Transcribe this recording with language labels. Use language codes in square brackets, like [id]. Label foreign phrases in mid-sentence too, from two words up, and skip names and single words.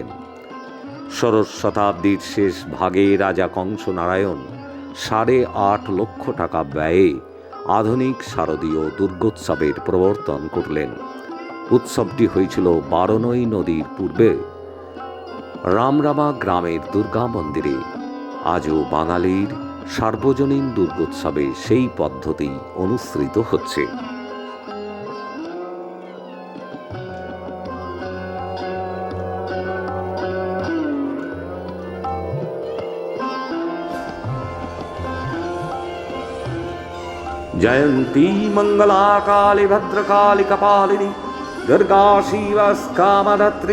[bn] ষোড়শ শতাব্দীর শেষ ভাগে রাজা কংস নারায়ণ 8.5 লক্ষ টাকা ব্যয়ে আধুনিক শারদীয় দুর্গোৎসবের প্রবর্তন করলেন। উৎসবটি হয়েছিল বারনই নদীর পূর্বে রামরামা গ্রামের দুর্গা মন্দিরে। আজও বাঙালির সার্বজনীন দুর্গোৎসবে সেই পদ্ধতি অনুসৃত হচ্ছে। [sa] जयंती मंगला काली भद्रकाली कपालिनी दुर्गा शिव स्कामधत्री